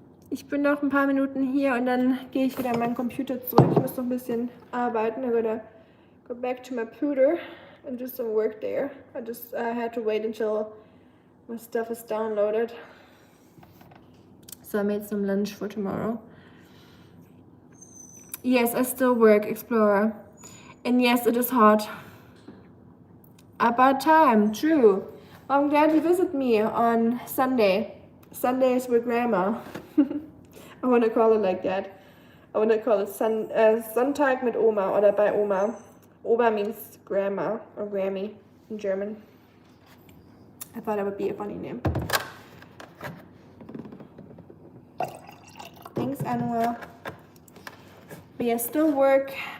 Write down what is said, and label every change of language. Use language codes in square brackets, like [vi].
[de] Ich bin noch ein paar Minuten hier und dann gehe ich wieder an meinen Computer zurück. Ich muss noch ein bisschen arbeiten. [en] I'm gonna go back to my computer and do some work there. I had to wait until my stuff is downloaded. So I made some lunch for tomorrow. Yes, I still work, Explorer. And yes, it is hot. About time, true. I'm glad you visit me on Sunday. Sundays with Grandma. I want to call it like that. I want to call it [de] Sonntag mit Oma oder bei Oma. [en] Oma means grandma or Grammy in German. I thought that would be a funny name. Thanks, Anua. But yeah, still work.